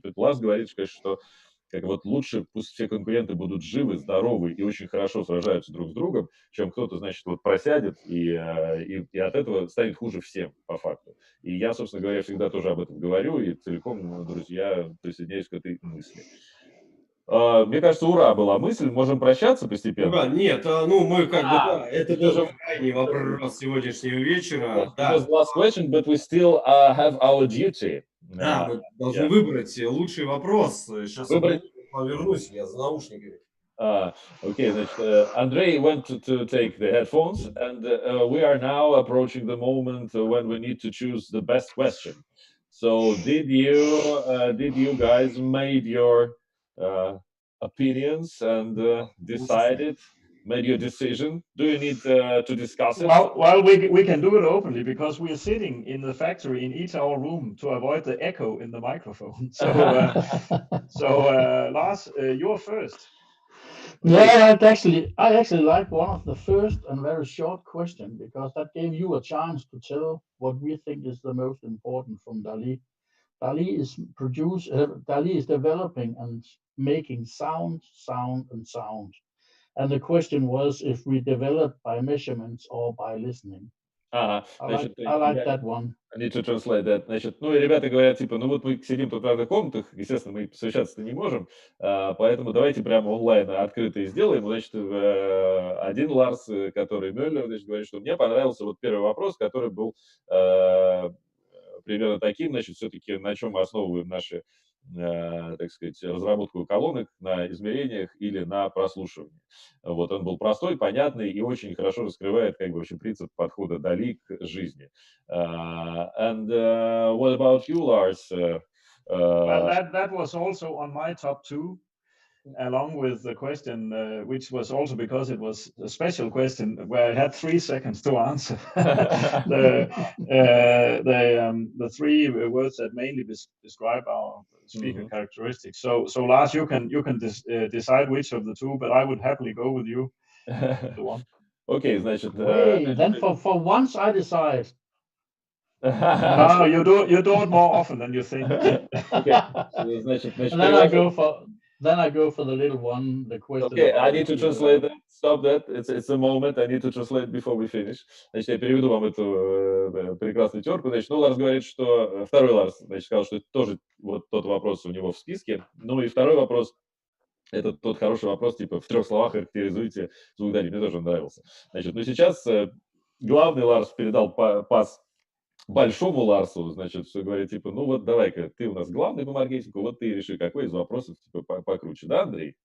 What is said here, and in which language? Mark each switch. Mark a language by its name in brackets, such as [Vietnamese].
[Russian] Тут Ларс говорит, что как вот лучше пусть все конкуренты будут живы, здоровы и очень хорошо сражаются друг с другом, чем кто-то, значит, вот просядет и от этого станет хуже всем, по факту. И я, собственно говоря, всегда тоже об этом говорю, и целиком, друзья, присоединяюсь к этой мысли. Мне кажется, ура была мысль, можем прощаться постепенно. Нет, ну мы как бы, да, это был крайний вопрос сегодняшнего вечера. [English] It was the last question, but we still have our duty. [Russian] Да, мы должны выбрать лучший вопрос. Сейчас повернусь, я за наушниками. [English] Okay, [Russian] значит, [English] Andrei went to take the headphones, and we are now approaching the moment when we need to choose the best question. So, did you guys made your opinions and decided, made your decision? Do you need to discuss it? Well, we can do it openly because we are sitting in the factory in each our room to avoid the echo in the microphone. So, Lars, you're first. Yeah, I actually like one of the first and very short question because that gave you a chance to tell what we think is the most important from DALI. DALI is developing and making sound. And the question was if we develop by measurements or by listening. Ага, I like that one. I need to translate that. [Russian] Значит, ну и ребята говорят, типа, ну вот мы сидим тут в разных комнатах, естественно, мы совещаться-то не можем, поэтому давайте прямо онлайн открыто и сделаем. Значит, один Ларс, который Мюллер, значит, говорит, что мне понравился вот первый вопрос, который был примерно таким, значит, все-таки на чем мы основываем наши, так сказать, разработку колонок, на измерениях или на прослушивании. Вот он был простой, понятный и очень хорошо раскрывает, как бы, вообще принцип подхода DALI к жизни. [English] And what about you, Lars? Well, that was also on my top two, along with the question, which was also because it was a special question where I had 3 seconds to answer. The three words that mainly describe our speaker characteristics. So Lars, you can decide which of the two, but I would happily go with you. The one. Okay, значит. Then for once I decide. No, you do it more often than you think. Okay. Значит, then I go for the little one, the question. Okay, I need to translate that. Stop that. It's a moment. I need to translate before we finish. [Russian] Значит, я переведу вам эту прекрасную терку. Значит, ну, Ларс говорит, что... Второй Ларс, значит, сказал, что это тоже вот тот вопрос у него в списке. Ну, и второй вопрос, это тот хороший вопрос, типа, в 3 словах характеризуйте звук DALI. Мне тоже он нравился. Значит, ну, сейчас главный Ларс передал пас большому Ларсу, значит, все говорит, типа, ну вот давай-ка, ты у нас главный по маркетингу, вот ты реши, какой из вопросов типа покруче, да, Андрей?